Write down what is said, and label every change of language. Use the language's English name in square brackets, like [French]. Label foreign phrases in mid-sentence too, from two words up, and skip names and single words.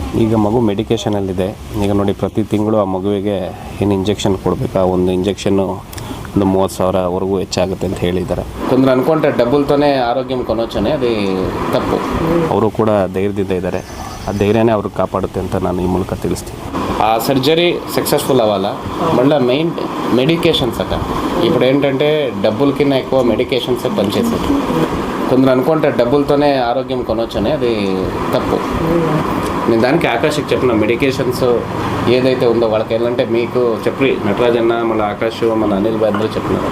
[Kannada] ಈಗ ಮಗು ಮೆಡಿಕೇಷನಲ್ಲಿದೆ. ಈಗ ನೋಡಿ, ಪ್ರತಿ ತಿಂಗಳು ಆ ಮಗುವಿಗೆ ಏನು ಇಂಜೆಕ್ಷನ್ ಕೊಡಬೇಕಾ, ಒಂದು ಇಂಜೆಕ್ಷನ್ನು ಒಂದು 30,000ವರೆಗೂ ಹೆಚ್ಚಾಗುತ್ತೆ ಅಂತ ಹೇಳಿದ್ದಾರೆ. [Telugu] కొందరు అనుకుంటే డబ్బులతోనే ఆరోగ్యం కొనొచ్చని అది తప్పు. [Kannada] ಅವರು ಕೂಡ ಧೈರ್ಯದಿಂದ ಇದ್ದಾರೆ. ಆ ಧೈರ್ಯನೇ ಅವ್ರಿಗೆ ಕಾಪಾಡುತ್ತೆ ಅಂತ ನಾನು ಈ ಮೂಲಕ ತಿಳಿಸ್ತೀನಿ. [Telugu] ఆ సర్జరీ సక్సెస్ఫుల్ అవ్వాలా, మళ్ళీ మెయిన్ మెడికేషన్స్ అట. ఇప్పుడు ఏంటంటే డబ్బుల కింద ఎక్కువ మెడికేషన్సే పనిచేసేది. కొందరు అనుకుంటే డబ్బులతోనే ఆరోగ్యం కొనొచ్చని అది తప్పు. నేను దానికి ఆకాష్కి చెప్పిన మెడికేషన్స్ ఏదైతే ఉందో వాళ్ళకి ఏంటంటే మీకు చెప్పి నటరాజన్న, మన ఆకాష్, మన అనిల్ బాయ్ అందరూ చెప్పినారు.